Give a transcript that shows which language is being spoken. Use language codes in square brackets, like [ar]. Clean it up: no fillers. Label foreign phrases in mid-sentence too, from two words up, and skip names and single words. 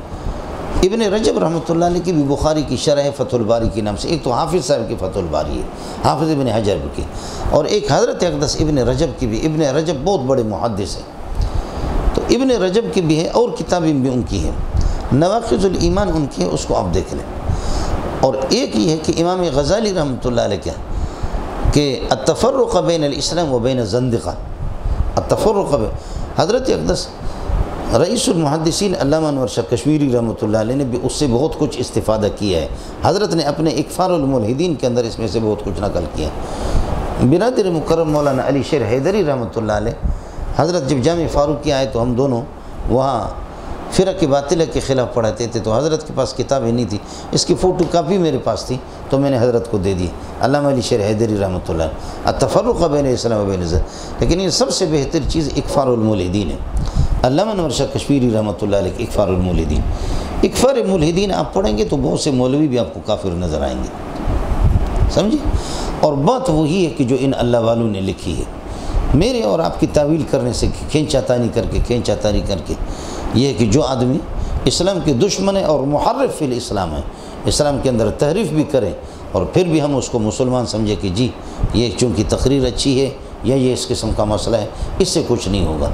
[ur] ابن رجب رحمۃ اللہ علیہ کی بھی بخاری کی شرح فتح الباری کے نام سے، ایک تو حافظ صاحب کی فتح الباری ہے، حافظ ابن حجر کی، اور ایک حضرت اقدس ابن رجب کی بھی۔ ابن رجب بہت بڑے محدث ہیں، تو ابن رجب کی بھی ہے اور کتابیں بھی ان کی ہیں۔ نواقض الایمان ان کی ہے، اس کو آپ دیکھ لیں۔ اور ایک یہ ہے کہ امام غزالی رحمۃ اللہ علیہ کیا کہ التفرق بین الاسلام و بین الزندقہ، التفرق بین، حضرت اقدس رئیس المحدثین علامہ انور شاہ کشمیری رحمۃ اللہ علیہ نے بھی اس سے بہت کچھ استفادہ کیا ہے۔ حضرت نے اپنے اکفار الملحدین کے اندر اس میں سے بہت کچھ نقل کیا ہے۔ برادر مکرم مولانا علی شیر حیدری رحمۃ اللہ علیہ، حضرت جب جامع فاروق کی آئے تو ہم دونوں وہاں فرق باطلہ کے خلاف پڑھاتے تھے، تو حضرت کے پاس کتابیں نہیں تھی، اس کی فوٹو کاپی میرے پاس تھی تو میں نے حضرت کو دے دی، علامہ علی شیر حیدری رحمۃ اللہ علیہ، التفرق بین الاسلام و بین الزندقہ۔ لیکن یہ سب سے بہتر چیز اکفار الملحدین ہے، علامہ انور شاہ کشمیری رحمۃ اللہ علیہ اکفار الملحدین۔ اکفار الملحدین آپ پڑھیں گے تو بہت سے مولوی بھی آپ کو کافر نظر آئیں گے، سمجھے۔ اور بات وہی ہے کہ جو ان اللہ والوں نے لکھی ہے، میرے اور آپ کی تعویل کرنے سے کھینچا تانی کر کے یہ ہے کہ جو آدمی اسلام کے دشمن ہے اور [ar] محرف فی الاسلام [ur] ہے، اسلام کے اندر تحریف بھی کرے اور پھر بھی ہم اس کو مسلمان سمجھے کہ جی یہ چونکہ تقریر اچھی ہے یا یہ اس قسم کا مسئلہ ہے، اس سے کچھ نہیں ہوگا۔